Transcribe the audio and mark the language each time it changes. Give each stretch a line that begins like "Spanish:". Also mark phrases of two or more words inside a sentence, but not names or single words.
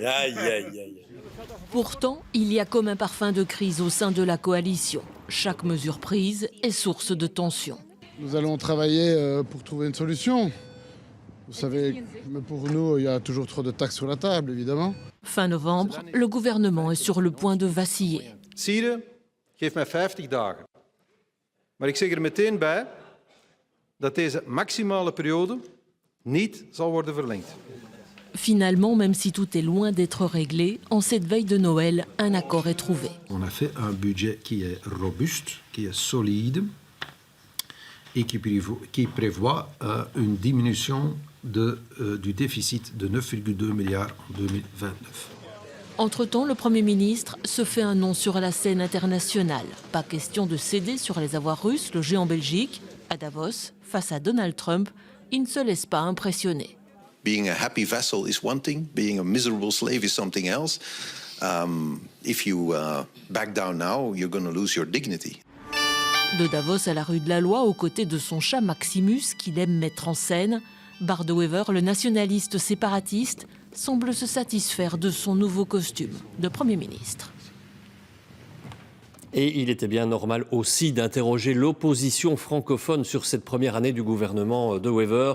French: Pourtant, il y a comme un parfum de crise au sein de la coalition. Chaque mesure prise est source de tension. Nous allons travailler pour trouver une solution. Vous savez, pour nous, il y a toujours trop de taxes sur la table, évidemment. Fin novembre, le gouvernement est sur le point de vaciller.
Dutch: Syrië geeft mij 50 dagen. Maar ik zeg er meteen bij dat deze maximale periode niet zal worden verlengd.
French: Finalement, même si tout est loin d'être réglé, en cette veille de Noël, un accord est trouvé. On a fait un budget qui est robuste, qui est solide et qui prévoit une diminution du déficit de 9,2 milliards en 2029. Entre-temps, le Premier ministre se fait un nom sur la scène internationale. Pas question de céder sur les avoirs russes logés en Belgique. À Davos, face à Donald Trump, il ne se laisse pas impressionner.
English: Being a happy vassal is one thing, being a miserable slave is something else. If you back down now, you're going to lose your dignity.
French: De Davos à la rue de la Loi, aux côtés de son chat Maximus, qu'il aime mettre en scène, Bart De Wever, le nationaliste séparatiste, semble se satisfaire de son nouveau costume de Premier ministre. Et il était bien normal aussi d'interroger l'opposition francophone sur cette première année du gouvernement de Wever.